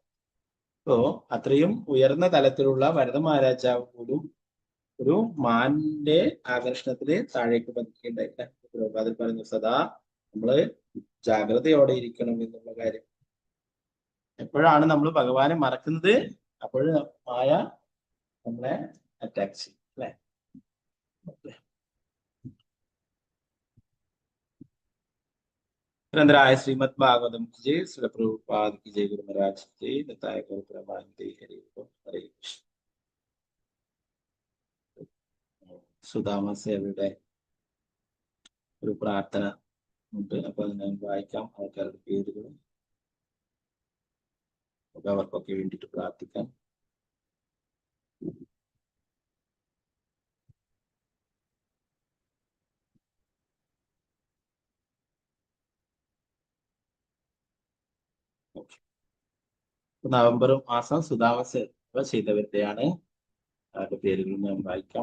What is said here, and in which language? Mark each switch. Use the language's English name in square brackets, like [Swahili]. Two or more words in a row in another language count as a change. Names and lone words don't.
[Malayalam] അപ്പോ അത്രയും ഉയർന്ന തലത്തിലുള്ള ഭരത മഹാരാജാവ് പോലും ഒരു മാനിന്റെ ആകർഷണത്തില് താഴേക്ക് പതിക്കേണ്ടായില്ല. അതിൽ പറഞ്ഞു, സദാ നമ്മള് ജാഗ്രതയോടെ ഇരിക്കണം എന്നുള്ള കാര്യം. എപ്പോഴാണ് നമ്മൾ ഭഗവാനെ മറക്കുന്നത്, അപ്പോഴും മായ നമ്മളെ അറ്റാക്ക് ചെയ്യും അല്ലെ. [Hindi] निरंतराय श्रीमद् भागवतम की जय, श्रील प्रभुपाद की जय, गुरु महाराज की जय, निताय गौर प्रमानते। [Sanskrit] हरे कृष्ण. [Malayalam] സുദാമ സേവയുടെ ഒരു പ്രാർത്ഥന ഉണ്ട്, അപ്പൊ അത് ഞാൻ വായിക്കാം. ആൾക്കാരുടെ പേരുകളും അവർക്കൊക്കെ വേണ്ടിയിട്ട് പ്രാർത്ഥിക്കാം. നവംബർ മാസം സുദാമ സേവ ചെയ്തവരുടെയാണ് അവരുടെ പേരുകൾ ഞാൻ വായിക്കാം.